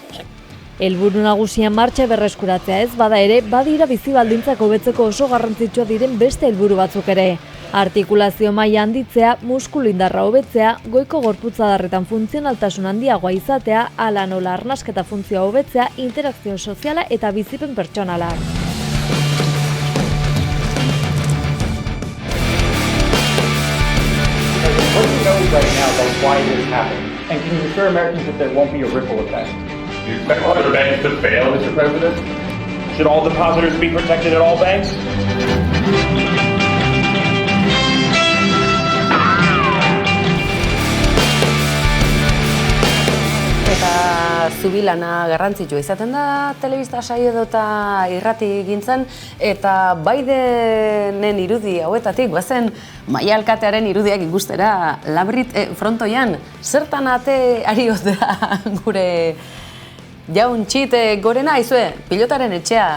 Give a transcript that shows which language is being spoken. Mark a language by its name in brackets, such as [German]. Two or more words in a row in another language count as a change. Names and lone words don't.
[Basque] Helburu nagusia martxa berreskuratzea ez bada ere, badira bizi baldintzak hobetzeko oso garrantzitsua diren beste helburu batzuk ere. Artikulazio maila handitzea, muskulu indarra hobetzea, goiko gorputzadarretan funtzionaltasun handiagoa izatea, hala nola arnasketa funtzioa hobetzea, interakzio soziala eta bizipen pertsonala. [English] What do you know right now about why this happened? And can you assure Americans that there won't be a ripple effect? Do you expect other banks to fail, Mr. President? Should all depositors be protected at all banks? [Basque] Eta zubilana garrantzitsua izaten da telebista saio edota irrati gintzen, eta Bidenen irudi hauetatik, goazen Maia Alkatearen irudiak ikustera, Labrit frontoian, zertan ate ari otea gure Jaun txite gorena, aizue, pilotaren etxea.